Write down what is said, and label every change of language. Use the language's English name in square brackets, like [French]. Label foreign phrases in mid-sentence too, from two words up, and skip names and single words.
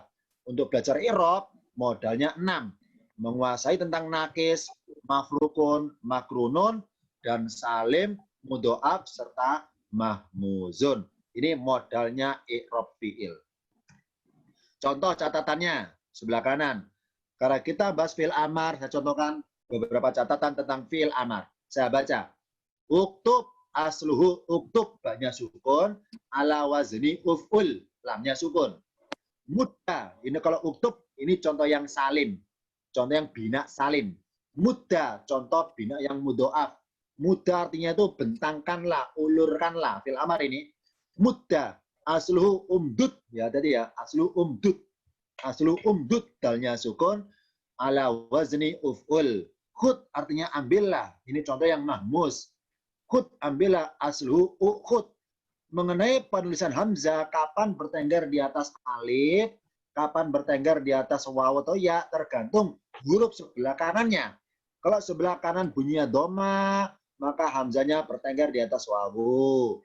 [Indonesian] Untuk belajar i'rab, modalnya 6. Menguasai tentang nakis, mafrukun, makrunun, dan salim, mudhoaf, serta mahmuzun. Ini modalnya i'rab fi'il. Contoh catatannya, sebelah kanan. Karena kita bahas fi'il amar, saya contohkan beberapa catatan tentang fi'il amar. Saya baca. [Arabic] اكتب أصله اكتب, [Indonesian] banyak sukun, [Arabic] على وزن افعل, [Indonesian] lamnya sukun. Muda, ini kalau uktub, ini contoh yang salim. Contoh yang bina salim. Muda, contoh bina yang mudhoaf. Muda artinya itu bentangkanlah, ulurkanlah. Fil amar ini. Muda, [Arabic] أصله امدد. [Indonesian] Ya tadi ya, [Arabic] أصله امدد. أصله امدد, [Indonesian] dalnya sukun. [Arabic] على وزن افعل. [Indonesian] Khud artinya ambillah. Ini contoh yang mahmus. Khud ambillah, [Arabic] أصله أؤخذ. [Indonesian] Mengenai penulisan hamzah, kapan bertengger di atas alif, kapan bertengger di atas waw atau ya, tergantung huruf sebelah kanannya. Kalau sebelah kanan bunyinya doma, maka hamzanya bertengger di atas wawu.